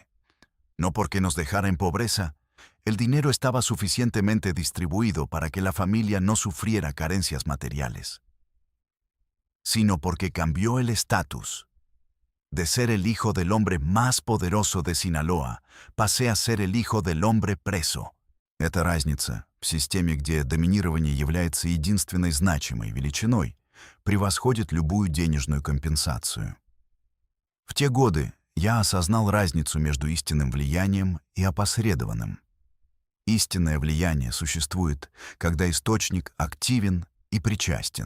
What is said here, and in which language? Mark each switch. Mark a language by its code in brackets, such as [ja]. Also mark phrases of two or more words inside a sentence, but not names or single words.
[es] No porque nos dejara en pobreza, el dinero estaba suficientemente distribuido para que la familia no sufriera carencias materiales, sino porque cambió el estatus. De ser el hijo del hombre más poderoso de Sinaloa, pasé a ser el hijo del hombre preso. [ru] Эта разница в системе, где доминирование является единственной значимой величиной, превосходит любую денежную компенсацию. В те годы я осознал разницу между истинным влиянием и опосредованным. Истинное влияние существует, когда источник активен и причастен.